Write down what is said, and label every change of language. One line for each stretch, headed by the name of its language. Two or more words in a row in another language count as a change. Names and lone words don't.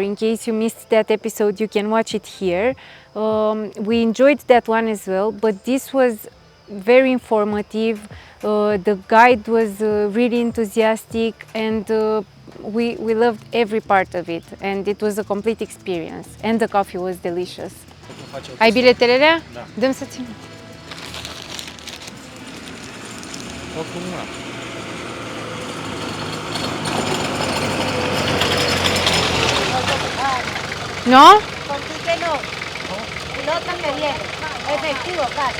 English: In case you missed that episode, you can watch it here. We enjoyed that one as well, but this was very informative. The guide was really enthusiastic, and we loved every part of it, and it was a complete experience, and the coffee was delicious.
Romanian: Ai biletele alea? Da. Dăm să țin.
Spanish: ¿No? Contigo no. Nota que viene. Efectivo, cash.